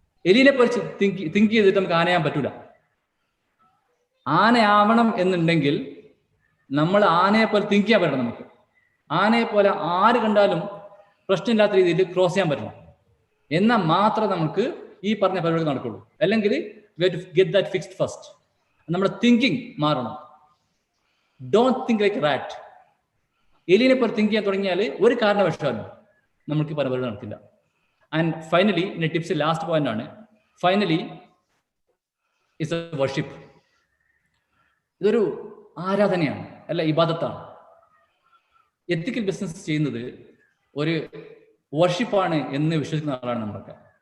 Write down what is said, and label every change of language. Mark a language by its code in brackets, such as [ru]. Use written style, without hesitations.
[ml] എലിനെ പോലെ തിങ്ക് ചെയ്തിട്ട് നമുക്ക് ആനയാൻ പറ്റൂല. ആനയാവണം എന്നുണ്ടെങ്കിൽ നമ്മൾ ആനയെ പോലെ തിങ്ക് ചെയ്യാൻ പറ്റണം. നമുക്ക് ആനയെ പോലെ ആര് കണ്ടാലും പ്രശ്നമില്ലാത്ത രീതിയിൽ ക്രോസ് ചെയ്യാൻ പറ്റണം. എന്നാൽ മാത്രമേ നമുക്ക് ഈ പറഞ്ഞ പരിപാടി നടക്കുള്ളൂ. [en] അല്ലെങ്കിൽ we have to get that fixed first. [ml] നമ്മുടെ തിങ്കിങ് മാറണം. [en] Don't think like rat. [ml] എലിനെ പോലെ തിങ്ക് ചെയ്യാൻ തുടങ്ങിയാൽ ഒരു കാരണവശാലും നമുക്ക് പരിപാടി നടക്കില്ല. ആൻഡ് ഫൈനലി എൻ്റെ ടിപ്സ് ലാസ്റ്റ് പോയിന്റ് ആണ്. [en] Finally is a worship. [ml] ഇതൊരു ആരാധനയാണ്, അല്ല ഇബാദത്താണ്. എത്തിക്കൽ ബിസിനസ് ചെയ്യുന്നത് ഒരു വർഷിപ്പാണ് എന്ന് വിശ്വസിക്കുന്ന ആളാണ് നമ്മളൊക്കെ.